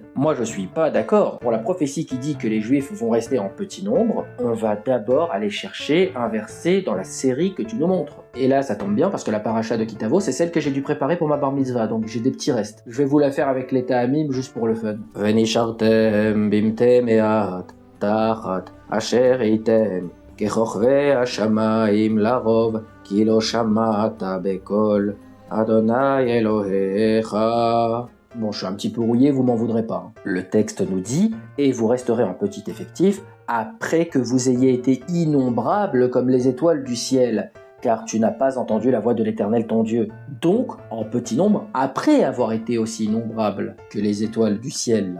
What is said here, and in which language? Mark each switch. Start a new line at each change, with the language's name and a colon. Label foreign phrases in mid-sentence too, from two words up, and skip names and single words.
French: Moi je suis pas d'accord. Pour la prophétie qui dit que les Juifs vont rester en petit nombre, on va d'abord aller chercher un verset dans la série que tu nous montres. Et là ça tombe bien parce que la paracha de Kitavo, c'est celle que j'ai dû préparer pour ma bar mitzvah, donc j'ai des petits restes. Je vais vous la faire avec les ta'amim juste pour le fun.
Hebrew: ונשארתם במתי מעט תחת אשר הייתם ככוכבי השמים לרב כי לא שמעת בקול אדני אלהיך.
French: Bon, je suis un petit peu rouillé, vous m'en voudrez pas. Le texte nous dit « Et vous resterez en petit effectif après que vous ayez été innombrables comme les étoiles du ciel. » car tu n'as pas entendu la voix de l'Éternel ton Dieu. Donc, en petit nombre, après avoir été aussi innombrable que les étoiles du ciel.